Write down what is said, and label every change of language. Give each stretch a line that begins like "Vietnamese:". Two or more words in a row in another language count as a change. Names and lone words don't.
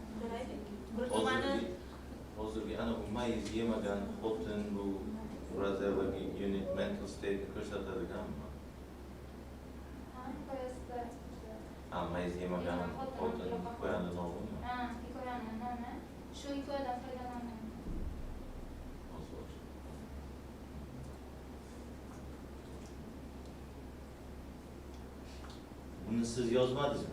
Uzbek: Ko'raylik. Bir tumani Hozirgi ana bu mayiz yemagan xotin bu
English: frazeology unit mental state
Uzbek: ko'rsatadiganmi? Mayiz yemagan xotin hikoyani nomimi? Hikoyani nomi. Shu hikoyadan foydalandim. Buni siz yozmadingizmi?